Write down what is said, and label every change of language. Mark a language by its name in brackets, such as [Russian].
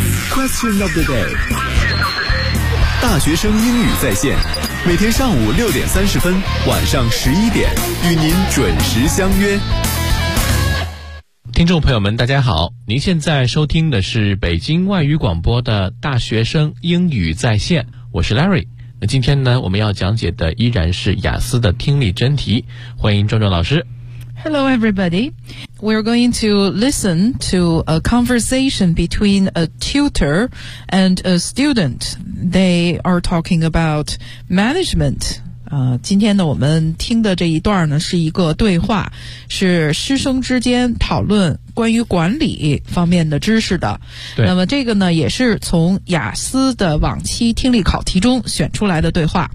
[English] Question of the day， [Chinese] 大学生英语在线，每天上午6:30，晚上11:00，与您准时相约。听众朋友们大家好，您现在收听的是北京外语广播的大学生英语在线，我是 Larry。那今天呢，我们要讲解的依然是雅思的听力真题，欢迎壮壮老师。 [English] Hello everybody, we're going to listen to a conversation between a tutor and a student. They are talking about management. [Chinese] 今天呢我们听的这一段呢是一个对话，是师生之间讨论关于管理方面的知识的。对，那么这个呢也是从雅思的往期听力考题中选出来的对话。